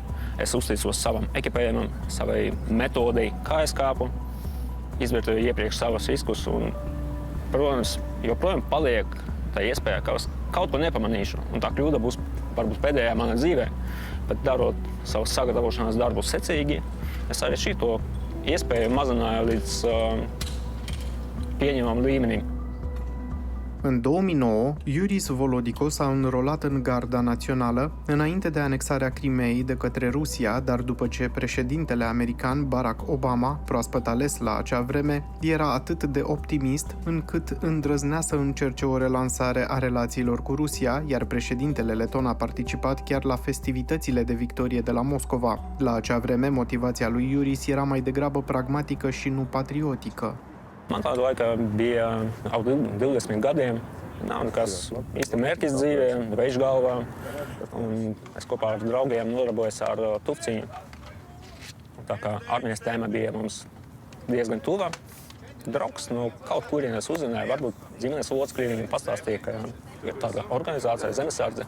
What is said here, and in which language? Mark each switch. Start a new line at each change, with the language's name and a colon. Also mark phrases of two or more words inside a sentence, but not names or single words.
Latvian: Es uzticos savam ekipējumam, savai metodei, kā es kāpu, izvērtēju iepriekš savas riskus un, protams, joprojām paliek tā iespēja, ka es kaut ko nepamanīšu, un tā kļūda būs varbūt pēdējā manā dzīvē. Bet darot savus sagatavošanās darbus secīgi, es arī šito iespēju mazināju līdz pieņemamam līmenim.
Romanian: În 2009, Iuris Volodico s-a înrolat în Garda Națională înainte de anexarea Crimeei de către Rusia, dar după ce președintele american Barack Obama, proaspăt ales la acea vreme, era atât de optimist încât îndrăznea să încerce o relansare a relațiilor cu Rusia, iar președintele leton a participat chiar la festivitățile de victorie de la Moscova. La acea vreme, motivația lui Iuris era mai degrabă pragmatică și nu patriotică.
Latvian: Man tāda laika bija ap 20 gadiem. Nav nekas īsti mērķis dzīvē, vējš galvā. Un es kopā ar draugiem nodarbojos ar tufciņu. Tā kā armijas tēma bija mums diezgan tuva. Draugs no kaut kurienes uzzināja, varbūt ģimenes locekļi viņam pastāstīja, ka ir tāda organizācija Zemesardze.